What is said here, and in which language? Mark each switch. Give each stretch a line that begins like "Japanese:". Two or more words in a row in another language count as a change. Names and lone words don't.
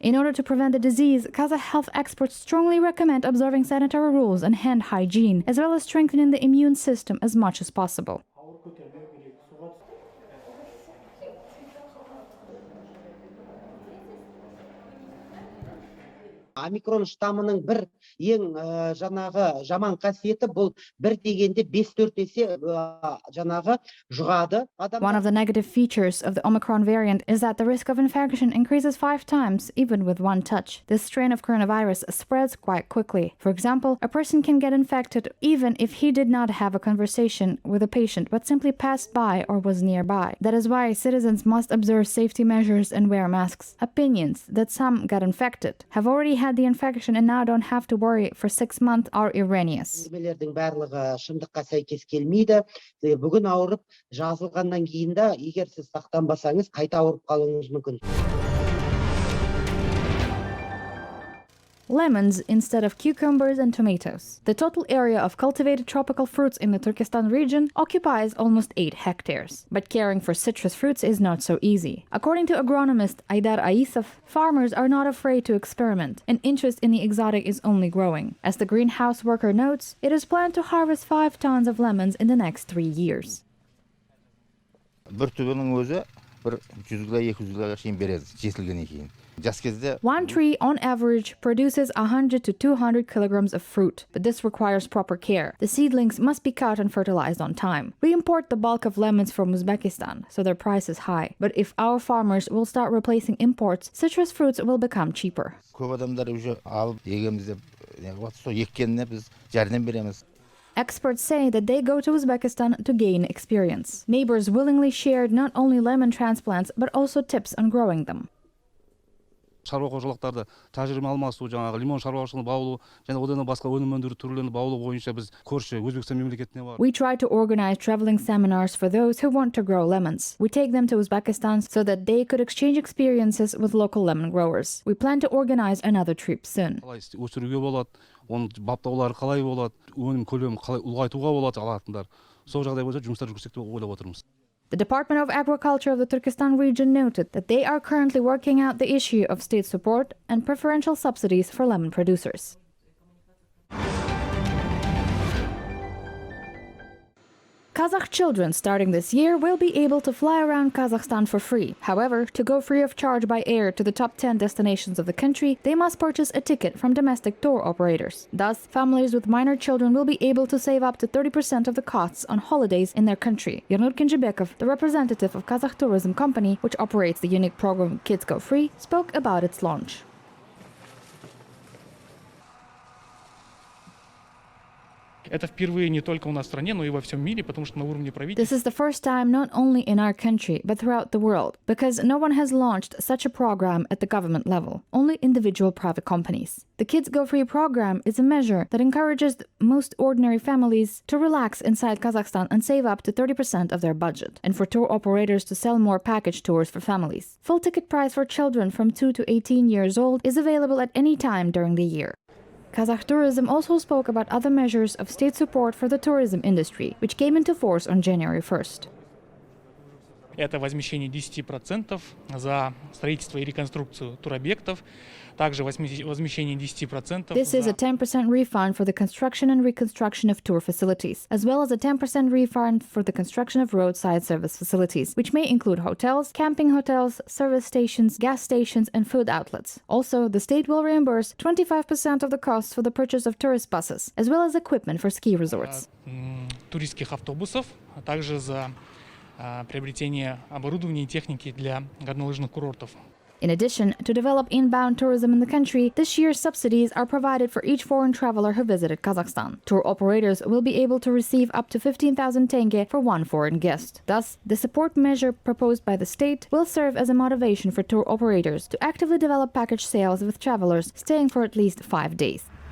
English: In order to prevent the disease, Kazakh health experts strongly recommend observing sanitary rules and hand hygiene, as well as strengthening the immune system as much as possible.
Kazakh: Omicron штамының бір ең жаңағы жаман қасиеті бұл бір дегенде 5-4 есе жаңағы жұғады.
English: One of the negative features of the Omicron variant is that the risk of infection increases 5 times even with one touch. This strain of coronavirus spreads quite quickly. For example, a person can get infected even if he did not have a conversation with a patient but simply passed by or was nearby. That is why citizens must observe safety measures and wear masks. Opinions that some got infected, have already had the infection and now don't have to worry for 6 months are erroneous.
Kazakh: Әңгімелердің барлығы шындыққа сәйкес келмейді. Бүгін ауырып, жазылғаннан кейін де егер сіз сақтанбасаңыз қайта ауырып қалуыңыз мүмкін.
English: Lemons instead of cucumbers and tomatoes. The total area of cultivated tropical fruits in the Turkestan region occupies almost 8 hectares. But caring for citrus fruits is not so easy. According to agronomist Aydar Aisov, farmers are not afraid to experiment, and interest in the exotic is only growing. As the greenhouse worker notes, it is planned to harvest 5 tons of lemons in the next 3 years.
Kazakh: Bir түбінің өзі бір 100-200 шейін береді, жетілгеннен кейін.
English: One tree, on average, produces 100 to 200 kilograms of fruit, but this requires proper care. The seedlings must be cut and fertilized on time. We import the bulk of lemons from Uzbekistan, so their price is high. But if our farmers will start replacing imports, citrus fruits will become cheaper. Experts say that they go to Uzbekistan to gain experience. Neighbors willingly shared not only lemon transplants, but also tips on growing them.
Kazakh: шаруа қожалықтарды тәжірибе алмасу, жаңағы лимон шаруашылығын баулу, және одан басқа өнім өндіру түрлерін баулу бойынша біз көрші Өзбекстан мемлекетіне бар.
English: We try to organize traveling seminars for those who want to grow lemons. We take them to Uzbekistan so that they could exchange experiences with local lemon growers. We plan to organize another trip soon.
Kazakh: Өсіруге болады, оны баптаулары қалай болады, өнім көлемін қалай ұлғайтуға болады алатындар. Сол жағдай бойынша жұмыстар жүргізсек деп ойлап отырмыз.
English: The Department of Agriculture of the Turkestan region noted that they are currently working out the issue of state support and preferential subsidies for lemon producers. Kazakh children starting this year will be able to fly around Kazakhstan for free. However, to go free of charge by air to the top 10 destinations of the country, they must purchase a ticket from domestic tour operators. Thus, families with minor children will be able to save up to 30% of the costs on holidays in their country. Yernur Kinjibekov, the representative of Kazakh Tourism Company, which operates the unique program Kids Go Free, spoke about its launch.
Russian: Это впервые не только у нас в стране, но и во всем мире, потому что на уровне
English: This
Russian: правительства
English: is the first time not only in our country, but throughout the world, because no one has launched such a program at the government level, only individual private companies. The Kids Go Free program is a measure that encourages most ordinary families to relax inside Kazakhstan and save up to 30% of their budget, and for tour operators to sell more package tours for families. Full ticket price for children from 2 to 18 years old is available at any time during the year. Kazakh Tourism also spoke about other measures of state support for the tourism industry, which came into force on January 1st.
Russian: это возмещение 10% за строительство и реконструкцию туробъектов, также возмещение 10%
English: This is a 10% refund for the construction and reconstruction of tour facilities, as well as a 10% refund for the construction of roadside service facilities, which may include hotels, camping hotels, service stations, gas stations, and food outlets. Also, the state will reimburse 25% of the costs for the purchase of tourist buses, as well as equipment for ski resorts.
Russian: Туристских автобусов, а также за приобретение оборудования и техники для горнолыжных курортов.
English: In addition, to develop inbound tourism in the country, this year's subsidies are provided for each foreign traveler who visited Kazakhstan. Tour operators will be able to receive up to 15,000 tenge for one foreign guest. Thus, the support measure proposed by the state will serve as a motivation for tour operators to actively develop package sales with travelers staying for at least 5 days.